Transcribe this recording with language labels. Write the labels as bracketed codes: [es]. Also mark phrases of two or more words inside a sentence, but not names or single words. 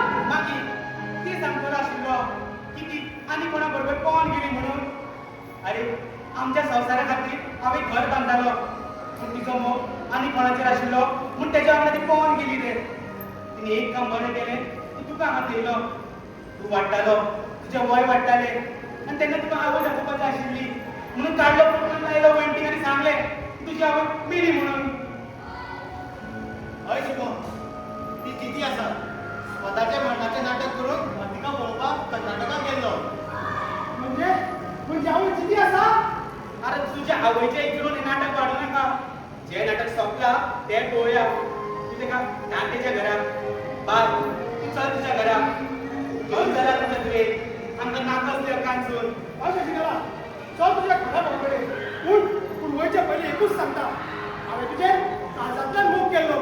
[kok] मागीर ती सांगतलो आशिल्लो की ती आनी कोणा बरोबर पळोवन गेली म्हणून अरे आमच्या संवसारा खातीर हांवें घर बांदतालो पूण तिचो मोग आनी कोणाचेर आशिल्लो म्हूण तेच्या वांगडा ती पळोवन गेली रे तिने एक काम बरें केलें की तुका हांगा थेयलो तूं वाडटालो तुजें वय वाडटालें आनी तेन्ना तुका आवय दाखोवपाची आशिल्ली म्हणून काडलो पळोवन लायलो वणटीक आनी सांगलें तुजी आवय मेली म्हणून हय शुभम ती किती आसा स्वताचे मरणाचें नाटक करून तिका पळोवपाक कर्नाटकाक गेल्लो म्हणजे आवय किती आसा अरे तुझ्या आवयच्या इकडून हे नाटक वाढू नका जे नाटक संपला ते पळोवया तू तेका धाड तेच्या घराक बाय तू चल तुझ्या घराक घेवन चला तुझ्या तुवें आमकां नाकस कांचून हय शशिकला चल तुज्या घरा बरोबर पूण वयच्या पयलीं एकूच सांगता हांवें तुजे काळजांतल्यान मोग केल्लो